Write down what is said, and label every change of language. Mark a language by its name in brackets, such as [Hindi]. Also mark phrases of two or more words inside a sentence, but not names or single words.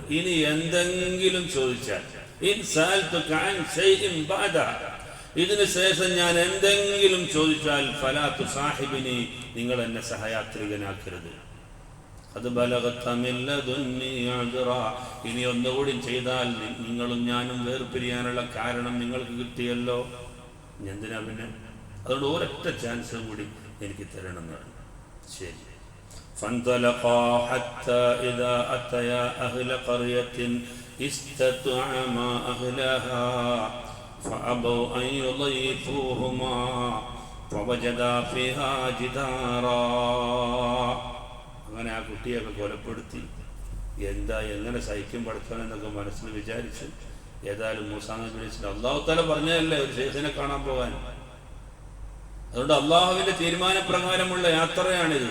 [Malayalam] ഇനി എന്തെങ്കിലും ചോദിച്ചാൽ, [Arabic] إن سألتك عن شيء بعدها, [Malayalam] ഇതിനു ശേഷം ഞാൻ എന്തെങ്കിലും ചോദിച്ചാൽ [Arabic] فلا تصاحبني, [Malayalam] നിങ്ങൾ എന്നെ സഹയാത്രികനാക്കരുത്. അത് [Arabic] بلغت من لدني أجرا, [Malayalam] ഇനി ഒന്നുകൂടി ചെയ്താൽ നിങ്ങളും ഞാനും വേർപിരിയാനുള്ള കാരണം നിങ്ങൾക്ക് കിട്ടിയല്ലോ, എന്തിനാ പിന്നെ? അതുകൊണ്ട് ഒരൊറ്റ ചാൻസ് കൂടി എനിക്ക് തരണം എന്നാണ്. ശരി. [Arabic] فانطلقا حتى إذا أتيا أهل قرية استطعما أهلها فأبوا أن يضيفوهما فوجدا فيها جدارا. [Malayalam] അങ്ങനെ ആ കുട്ടിയൊക്കെ കൊലപ്പെടുത്തി എങ്ങനെ സഹിക്കും പഠിക്കാൻ എന്നൊക്കെ മനസ്സിൽ വിചാരിച്ച് ഏതായാലും മൂസാ നബി [Arabic] عليه السلام الله تعالى [Malayalam] പറഞ്ഞതല്ലേ ഒരു ശേഖനെ കാണാൻ പോകാൻ. അതുകൊണ്ട് അള്ളാഹുവിന്റെ തീരുമാനപ്രകാരമുള്ള യാത്രയാണിത്.